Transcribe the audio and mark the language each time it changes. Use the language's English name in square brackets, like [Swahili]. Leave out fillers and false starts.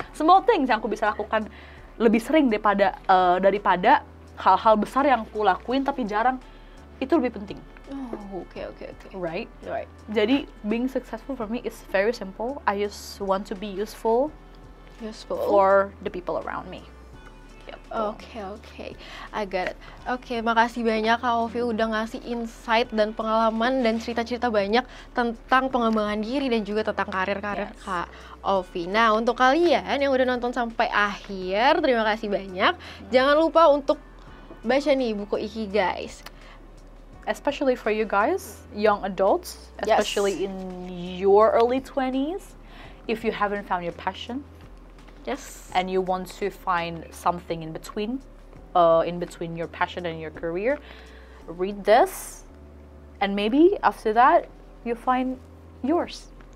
[English] Small things [Indonesian] yang aku bisa lakukan lebih sering daripada hal-hal besar yang aku lakuin tapi jarang, itu lebih penting. [English] Okay. Right. Jadi being successful for me is very simple. I just want to be useful for the people around me. Oke, I got it. [Indonesian] Oke, makasih banyak Kak Ovi udah ngasih insight dan pengalaman dan cerita-cerita banyak tentang pengembangan diri dan juga tentang karir-karir Kak Ovi. Nah, untuk kalian yang udah nonton sampai akhir, terima kasih banyak. Jangan lupa untuk baca nih buku Ikigai. [English] Especially for you guys, young adults, especially in your early 20s, if you haven't found your passion, and you want to find something in between your passion and your career, read this, and maybe after that you find yours.